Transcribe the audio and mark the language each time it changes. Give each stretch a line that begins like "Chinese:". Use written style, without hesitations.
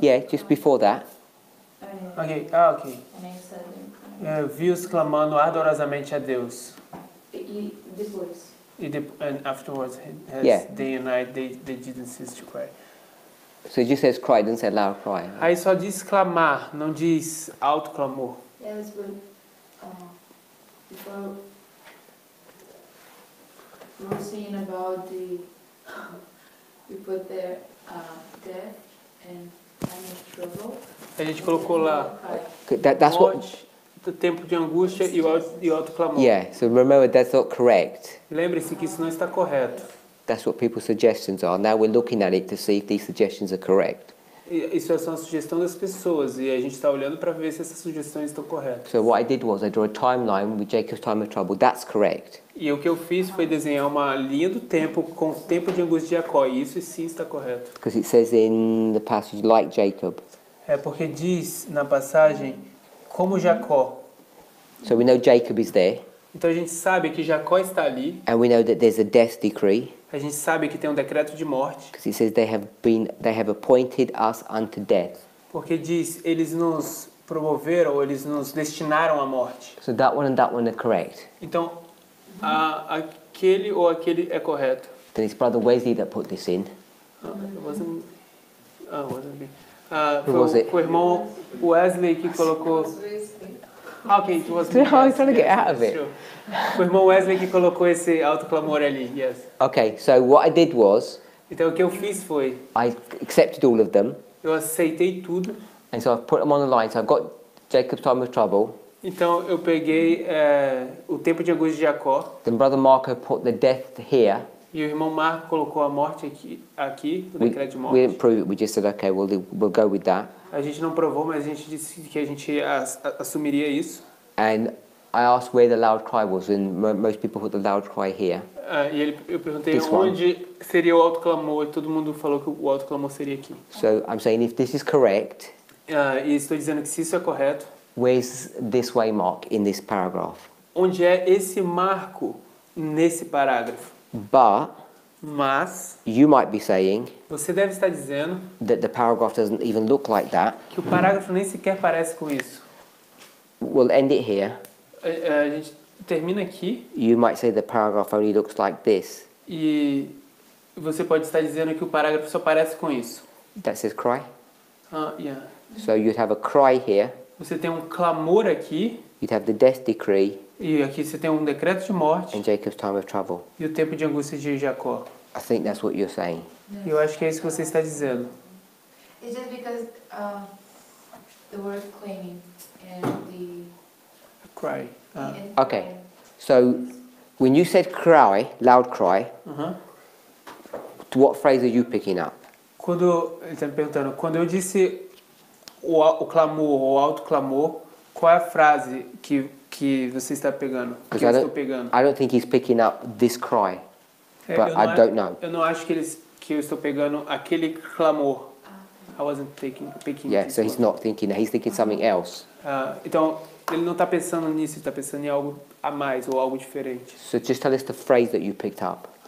English: Yeah, just before that. Ok.
Portuguese: Também Vi-os clamando ardorosamente a Deus. E depois?
English: And afterwards, has Yeah. day and night, they didn't cease to cry. So it just says cry, it doesn't say loud cry.
Portuguese: Aí só diz clamar, não diz alto clamor.
English: Yes, but before we were saying about we put there death and time of trouble.
Portuguese: A gente colocou lá
English: That's what.
Portuguese: morte, o tempo de angústia e o alto clamor.
English: Yeah. So remember, that's not correct.
Portuguese: Lembre-se que isso não está correto.
English: That's what people's suggestions are. Now we're looking at it to see if these suggestions are correct.
Portuguese: Isso é só uma sugestão das pessoas e a gente está olhando para ver se essas sugestões estão corretas.
English: So what I did was I drew a timeline with Jacob's time of trouble. That's correct.
Portuguese: E o que eu fiz foi desenhar uma linha do tempo com o tempo de angústia de Jacó. E isso sim está correto.
English: Because it says in the passage, like Jacob.
Portuguese: É porque diz na passagem como Jacó.
English: So we know Jacob is there.
Portuguese: Então a gente sabe que Jacó está ali.
English: And we know that there's a death decree.
Portuguese: A gente sabe que tem um decreto de morte.
English: Because it says they have appointed us unto death.
Portuguese: Porque diz, eles nos promoveram, ou eles nos destinaram à morte.
English: So that one and that one are correct.
Portuguese: Então, aquele ou aquele é correto.
English: Then it's Brother Wesley that put this in. Wasn't me. Who was it?
Portuguese: Foi o irmão Wesley que colocou...
English: Ok, it was me. I was trying to get out of it. Sure.
Portuguese: Foi o irmão Wesley que colocou esse alto clamor ali, yes.
English: Okay, so what I did was
Portuguese: Então o que eu fiz foi,
English: I accepted all of them.
Portuguese: eu aceitei tudo.
English: And so I've put them on the line. So I've got Jacob's time of trouble.
Portuguese: Então eu peguei o tempo de angústia de Jacó.
English: Then Brother Marco put the death here.
Portuguese: E o irmão Marco colocou a morte aqui o decreto de
English: We
Portuguese: morte.
English: didn't prove it. We just said, okay, we'll go with that.
Portuguese: A gente não provou, mas a gente disse que a gente assumiria isso.
English: And I asked where the loud cry was, and most people put the loud cry here.
Portuguese: E eu perguntei
English: This one.
Portuguese: onde seria o alto clamor, e todo mundo falou que o alto clamor seria aqui.
English: So I'm saying if this is correct,
Portuguese: E estou dizendo que se isso é correto,
English: where's this way mark in this paragraph?
Portuguese: onde é esse marco nesse parágrafo?
English: But
Portuguese: Mas
English: you might be saying você deve estar dizendo that the paragraph doesn't even look like that.
Portuguese: que o parágrafo nem sequer parece com isso.
English: We'll end it here.
Portuguese: A gente termina aqui
English: You might say the paragraph only looks like this.
Portuguese: e você pode estar dizendo que o parágrafo só parece com isso.
English: That says cry. Yeah. So you'd have a cry here.
Portuguese: Você tem um clamor aqui
English: You'd have the death decree
Portuguese: e aqui você tem um decreto de morte
English: and Jacob's time of trouble.
Portuguese: e o tempo de angústia de Jacó.
English: I think that's what you're saying.
Portuguese: Eu acho que é isso que você está dizendo.
English: It's just because the word claiming and the Cry. Okay. So when you said cry, loud cry, what phrase are you picking up?
Portuguese: Quando ele está me perguntando, quando eu disse o clamor, o alto clamor, qual é a frase que você está pegando? Que eu estou pegando?
English: I don't think he's picking up this cry, but I don't know.
Portuguese: Eu não acho que eu estou pegando aquele clamor.
English: I wasn't picking Yeah, this so he's one. not thinking that. He's thinking something else.
Portuguese: Então, ele não está pensando nisso, ele está pensando em algo a mais ou algo diferente.
English: So just tell us the phrase that you picked up.